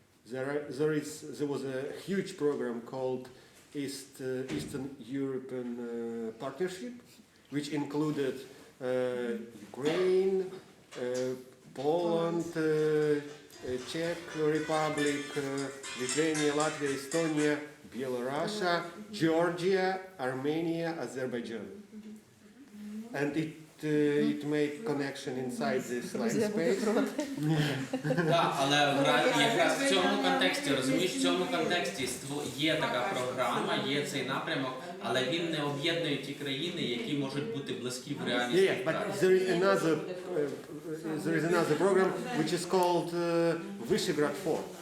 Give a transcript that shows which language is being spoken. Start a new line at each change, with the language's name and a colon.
English: There was a huge program called Eastern European Partnership, which included Ukraine, Poland, Czech Republic, Lithuania, Latvia, Estonia, Belarus, Georgia, Armenia, Azerbaijan. And it made connection inside this line space.
Ukrainian: Так, але якраз в цьому контексті, розумієш, в цьому контексті є така програма, є цей напрямок, але він не об'єднує ті країни, які можуть бути близькі в реальній
English: Yeah, but there is another program which is called Visegrad 4.